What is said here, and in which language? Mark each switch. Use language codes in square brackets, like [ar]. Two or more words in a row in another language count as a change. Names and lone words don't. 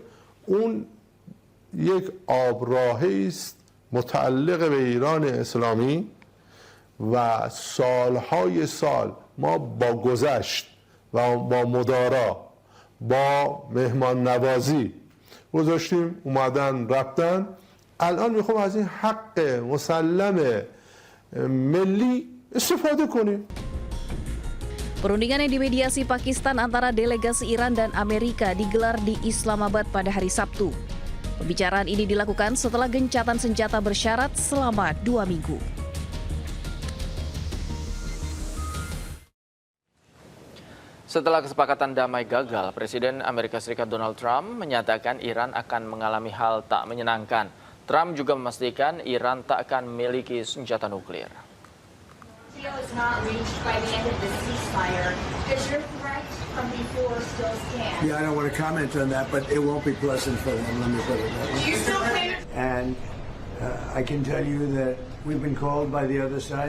[fa] اون یک آبراهی است متعلق به ایران اسلامی و سالهای سال ما با گذشت و با مدارا با مهمان نوازی گذاشتیم، اومدن رفتن. الان میخوام از این حق مسلم ملی استفاده کنیم. [id] Perundingan yang dimediasi Pakistan antara delegasi Iran dan Amerika digelar di Islamabad pada hari Sabtu. Pembicaraan ini dilakukan setelah gencatan senjata bersyarat selama 2 minggu. Setelah kesepakatan damai gagal, Presiden Amerika Serikat Donald Trump menyatakan Iran akan mengalami hal tak menyenangkan. Trump juga memastikan Iran tak akan memiliki senjata nuklir. [en] Deal is not reached by the end of the ceasefire. Does your threat from before still stand? Yeah, I don't want to comment on that, but it won't be pleasant for them. Let me put it that way. Do you still plan? And I can tell you that we've been called by the other side.